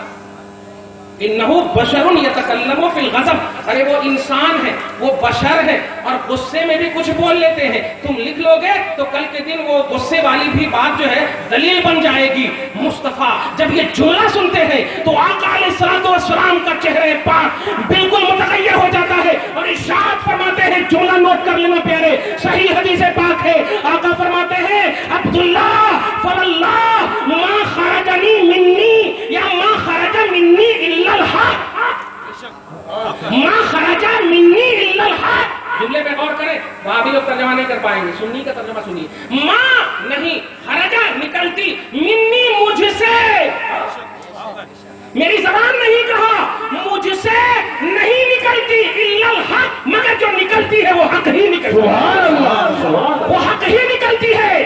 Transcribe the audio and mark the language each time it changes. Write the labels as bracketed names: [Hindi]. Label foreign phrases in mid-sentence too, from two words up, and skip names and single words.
[Arabic] انہو بشر یتکلم فی الغضب، [Urdu] ارے وہ انسان ہے، وہ بشر ہے، اور غصے میں بھی کچھ بول لیتے ہیں، تم لکھ لو گے تو کل کے دن وہ غصے والی بھی بات جو ہے دلیل بن جائے گی۔ مصطفیٰ جب یہ جملہ سنتے ہیں تو آقا [Arabic] علیہ الصلوۃ والسلام [Urdu] کا چہرہ پاک بالکل متغیر ہو جاتا ہے، اور ارشاد فرماتے ہیں، جملہ نوٹ کر لینا پیارے، صحیح حدیث پاک ہے، آقا فرماتے ہیں عبداللہ [Arabic] فواللہ ما خرجنی منی یا ما خرج منی الا الحق، ما خرج منی الا الحق، [Urdu] جملے پہ غور کریں، وہاں بھی لوگ ترجمہ نہیں کر پائیں گے، سنی کا ترجمہ سنیے، ماں نہیں خرجہ نکلتی، منی مجھ سے، میری زبان نہیں کہا، مجھ سے نہیں نکلتی [Arabic] الا الحق، [Urdu] مگر جو نکلتی ہے وہ حق ہی نکلتی ہے، وہ حق ہی نکلتی ہے۔